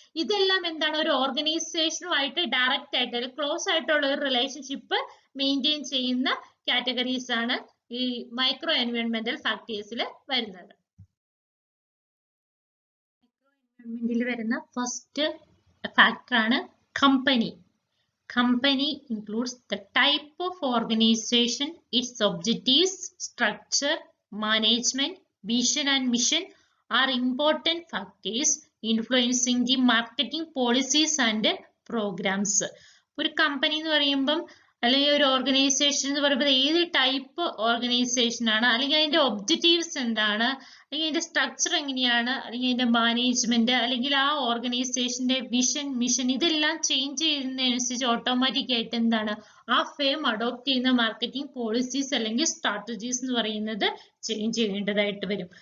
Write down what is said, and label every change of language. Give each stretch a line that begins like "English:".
Malayalam: ഇതെല്ലാം എന്താണ്, ഒരു ഓർഗനൈസേഷനുമായിട്ട് ഡയറക്റ്റ് ആയിട്ട് അല്ലെങ്കിൽ ക്ലോസ് ആയിട്ടുള്ള ഒരു റിലേഷൻഷിപ്പ് മെയിൻറ്റെയിൻ ചെയ്യുന്ന കാറ്റഗറീസ് ആണ് ഈ മൈക്രോ എൻവയോൺമെന്റൽ ഫാക്ടേഴ്സിൽ വരുന്നത്. മൈക്രോ എൻവയോൺമെന്റിൽ വരുന്ന ഫസ്റ്റ് ഫാക്ടർ ആണ് company.
English: Company includes the type of organization, its objectives, structure, management, vision and mission are important factors influencing the marketing policies and programs.
Malayalam: ഒരു company എന്ന് പറയുമ്പം അല്ലെങ്കിൽ ഒരു ഓർഗനൈസേഷൻ എന്ന് പറയുമ്പോൾ ഏത് ടൈപ്പ് ഓർഗനൈസേഷൻ ആണ്, അല്ലെങ്കിൽ അതിന്റെ ഒബ്ജക്റ്റീവ്സ് എന്താണ്, അല്ലെങ്കിൽ അതിന്റെ സ്ട്രക്ചർ എങ്ങനെയാണ്, അല്ലെങ്കിൽ അതിന്റെ മാനേജ്മെന്റ്, അല്ലെങ്കിൽ ആ ഓർഗനൈസേഷന്റെ വിഷൻ, മിഷൻ, ഇതെല്ലാം ചേഞ്ച് ചെയ്യുന്നതിനനുസരിച്ച് ഓട്ടോമാറ്റിക് ആയിട്ട് എന്താണ് ആ ഫേം അഡോപ്റ്റ് ചെയ്യുന്ന മാർക്കറ്റിംഗ് പോളിസീസ് അല്ലെങ്കിൽ സ്ട്രാറ്റജീസ് എന്ന് പറയുന്നത് ചേഞ്ച് ചെയ്യേണ്ടതായിട്ട് വരും.